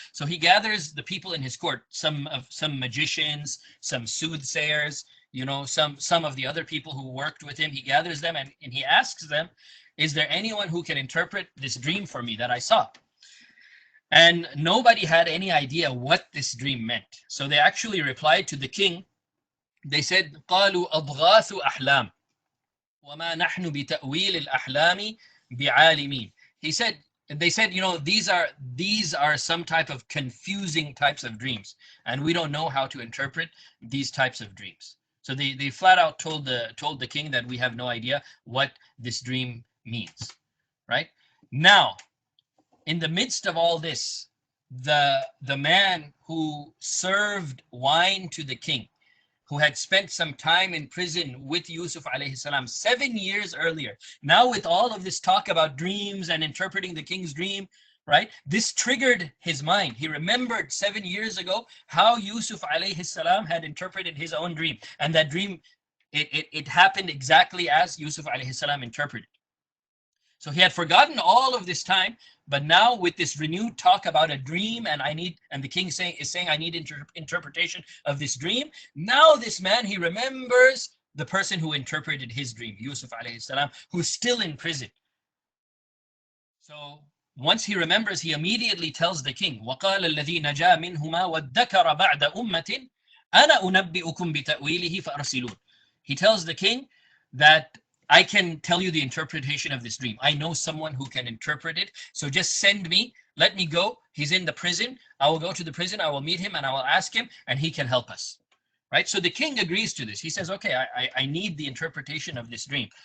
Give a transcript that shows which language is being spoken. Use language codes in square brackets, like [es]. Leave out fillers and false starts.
[en] So he gathers the people in his court, some magicians, some soothsayers, you know, some of the other people who worked with him. He gathers them and he asks them, is there anyone who can interpret this dream for me that I saw? And nobody had any idea what this dream meant. So they actually replied to the king. They said, [ar] قالوا أضغاث أحلام وما نحن بتأويل الأحلام بعالمين. [en] They said, you know, these are some type of confusing types of dreams, and we don't know how to interpret these types of dreams. So they flat out told the king that we have no idea what this dream means, right? Now, in the midst of all this, the man who served wine to the king, who had spent some time in prison with Yusuf alayhi salam 7 years earlier. Now with all of this talk about dreams and interpreting the king's dream, right? This triggered his mind. He remembered 7 years ago how Yusuf alayhi salam had interpreted his own dream. And that dream, it happened exactly as Yusuf alayhi salam interpreted. So he had forgotten all of this time, but now with this renewed talk about a dream, and the king is saying, I need interpretation of this dream. Now this man, he remembers the person who interpreted his dream, Yusuf alayhi salam, who's still in prison. So once he remembers, he immediately tells the king, [ar] وَقَالَ الَّذِي نَجَا مِنْهُمَا وَادَّكَرَ بَعْدَ أُمَّةٍ أَنَا أُنَبِّئُكُمْ بِتَأْوِيلِهِ فَأَرْسِلُونَ. [en] He tells the king that I can tell you the interpretation of this dream. I know someone who can interpret it. So just send me, let me go. He's in the prison. I will go to the prison. I will meet him and I will ask him and he can help us. Right? So the king agrees to this. He says, okay, I need the interpretation of this dream.